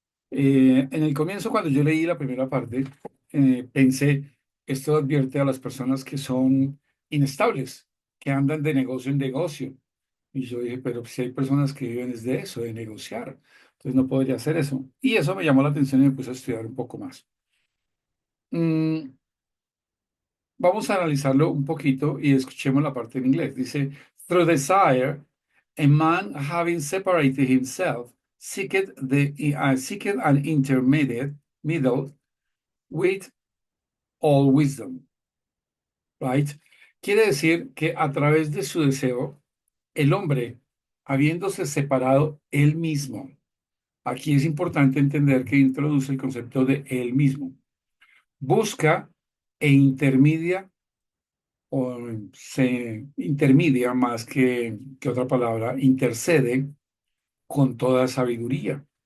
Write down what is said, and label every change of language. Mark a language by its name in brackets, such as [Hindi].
[Spanish] En el comienzo, cuando yo leí la primera parte, pensé, esto advierte a las personas que son inestables, que andan de negocio en negocio. Y yo dije, pero si hay personas que viven es de eso, de negociar, entonces no podría hacer eso. Y eso me llamó la atención y me puse a estudiar un poco más. Mm, Vamos a analizarlo un poquito y escuchemos la parte en inglés. Dice, [English] through desire, a man having separated himself, seeketh an intermediate middle with all wisdom, right? [Spanish] Quiere decir que a través de su deseo, el hombre, habiéndose separado él mismo, aquí es importante entender que introduce el concepto de él mismo, busca e intermedia, o se intermedia más que otra palabra, intercede con toda sabiduría.